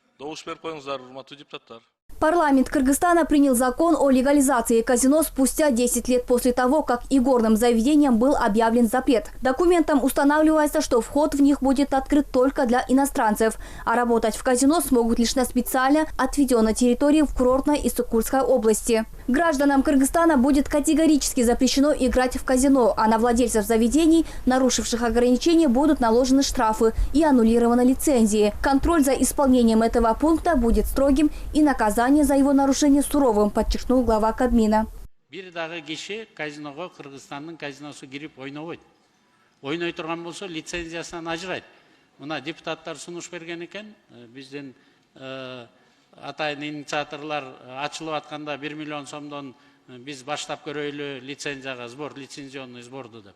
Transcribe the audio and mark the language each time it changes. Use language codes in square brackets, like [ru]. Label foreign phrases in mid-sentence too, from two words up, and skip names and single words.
[ky] Добуш берип коюңуздар, урматтуу депутаттар. [ru] Парламент Кыргызстана принял закон о легализации казино спустя 10 лет после того, как игорным заведениям был объявлен запрет. Документом устанавливается, что вход в них будет открыт только для иностранцев, а работать в казино смогут лишь на специально отведенной территории в курортной и Суккульской области. Гражданам Кыргызстана будет категорически запрещено играть в казино, а на владельцев заведений, нарушивших ограничения, будут наложены штрафы и аннулированы лицензии. Контроль за исполнением этого пункта будет строгим и наказание за его нарушение суровым, подчеркнул глава Кабмина. [ky] Бир дагы киши казиного Кыргызстандын казиносу кирип ойнобойт. Ойной турган болсо лицензиясынан ажырайт. Мына депутаттар сунуш берген экен, биздин атайын инициаторлар ачылып атканда 1 миллион сомдон биз баштап көрөйлү лицензияга сбор, [ru] лицензионный сборду [ky] деп.